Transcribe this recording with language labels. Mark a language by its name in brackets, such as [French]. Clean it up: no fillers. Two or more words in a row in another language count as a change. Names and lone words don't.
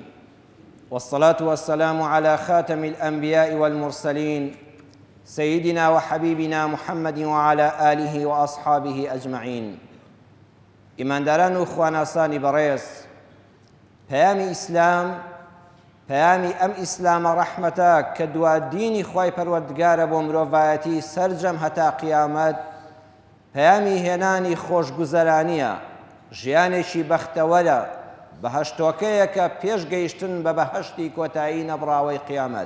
[Arabic] والصلاة والسلام على خاتم الأنبياء والمرسلين سيدنا وحبيبنا محمد وعلى آله وأصحابه أجمعين. [Central Kurdish] ئیمانداران و خواناسانی بەڕێز، پەیامی ئیسلام، پەیامی ئەم ئیسلامە ڕەحمەتە کە دوا دینی خوای پەروەردگارە بۆ مرۆڤایەتی سەرجەم هەتا قیامەت، پەیامی هێنانی خۆشگوزەرانیە، ژیانێکی بەختەوەرە، بەهەشتۆکەیەکە پێش گەیشتن بە بەهەشتی کۆتایی نەبڕاوەی قیامەت.